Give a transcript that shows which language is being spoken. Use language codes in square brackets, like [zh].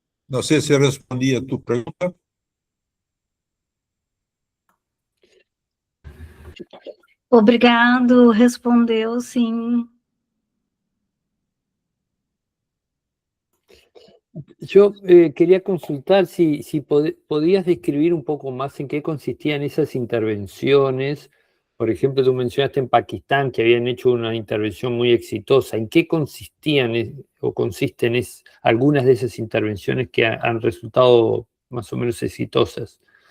[es] No sé si respondí a tu pregunta. [pt] Obrigado, respondeu sim. [es] Yo quería consultar si podías describir un poco más en qué consistían esas intervenciones. Por ejemplo, tú mencionaste en Pakistán que habían hecho una intervención muy exitosa. ¿En qué consistían o consisten algunas de esas intervenciones que han resultado más o menos exitosas?